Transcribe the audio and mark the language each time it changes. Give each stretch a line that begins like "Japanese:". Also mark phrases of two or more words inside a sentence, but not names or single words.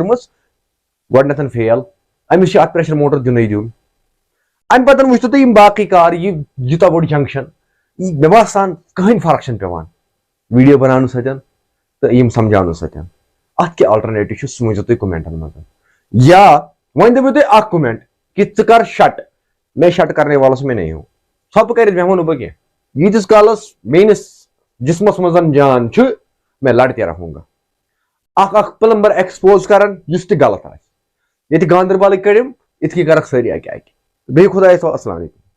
Kashmiri: کٔرمٕژ گۄڈنیتھ فیل أمِس چھُ اتھ
English: pressure motor
Kashmiri: دِنٕے دیُن امہِ پتہٕ وٕچھتو تُہۍ یِم باقٕے کار یہِ یوٗتاہ بوٚڑ جنکشن مےٚ باسان کٕہٕنۍ فرق چھنہٕ پیوان ویڈیو بناونہٕ سۭتۍ تہٕ یِم سمجاونہٕ سۭتۍ اتھ کیٛاہ آلٹرنیٹِو چھُ سُہ ؤنۍزیو تُہۍ کومینٹن منٛز یا وۄنۍ دٔپِو تُہۍ اکھ کومینٹ کہِ ژٕ کر شٹ
Urdu: میں شٹ کرنے والس میں نہیں ہوں
Kashmiri: ژھۄپہٕ کٔرِتھ بیٚہمو نہٕ بہٕ کینٛہہ ییٖتِس کالس میٲنِس جسمس منٛز جان چھُ
Urdu: میں لڑتے رہوں گا
Kashmiri: اکھ پلمبر ایکسپوز کران یُس تہِ غلط آسہِ ییٚتہِ گاندربلٕکۍ کٔڑِم یِتھ کٔنۍ کرکھ سٲری اکہِ بیٚیہِ خۄدایَس حوالہٕ.
Arabic: اَسلامُ علیکُم.